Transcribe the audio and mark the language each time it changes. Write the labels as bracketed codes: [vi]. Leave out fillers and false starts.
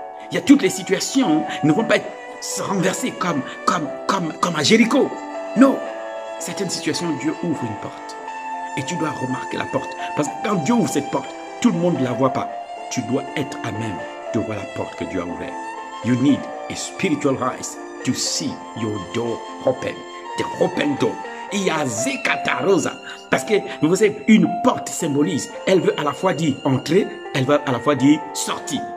[fr] Il y a toutes les situations ne vont pas être renversées comme à Jéricho. Non. Certaines situations, Dieu ouvre une porte. Et tu dois remarquer la porte. Parce que quand Dieu ouvre cette porte, tout le monde ne la voit pas. Tu dois être à même de voir la porte que Dieu a ouverte. [en] You need a spiritual eyes to see your door open. The open door. [fr] Il y a Zekata Rosa. Parce que, vous savez, une porte symbolise. Elle veut à la fois dire entrer, elle veut à la fois dire sortir.